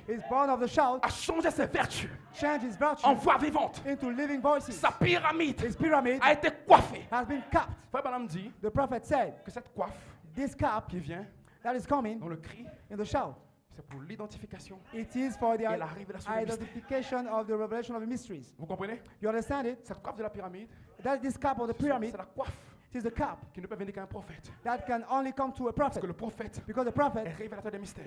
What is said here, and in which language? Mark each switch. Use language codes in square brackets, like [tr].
[en] He's born of the shout, [fr] a changé ses vertus [en] changed his virtue [fr] en voix vivante. [en] into living voices. [fr] Sa pyramide [en] His pyramid [fr] a été coiffée. [en] has been capped. [fr] Frère Branham dit [en] The prophet said, [fr] que cette coiffe [en] this cap [fr] qui vient [en] that is coming [fr] dans le cri, [en] in the shout, [fr] c'est pour l'identification. [en] it is for the [fr] Et la révélation des [en] identification of the revelation of the mysteries. [fr] Vous comprenez? [en] You understand it? [fr] Cette coiffe de la pyramide, [en] That this cap of the pyramid, [fr] c'est la coiffe [en] it is the cap [fr] qui ne peut venir qu'un prophète. [en] that can only come to a [fr] Parce [en] prophet. [fr] que le prophète [en] Because the [fr] est [en] prophet [fr] révélateur des mystères.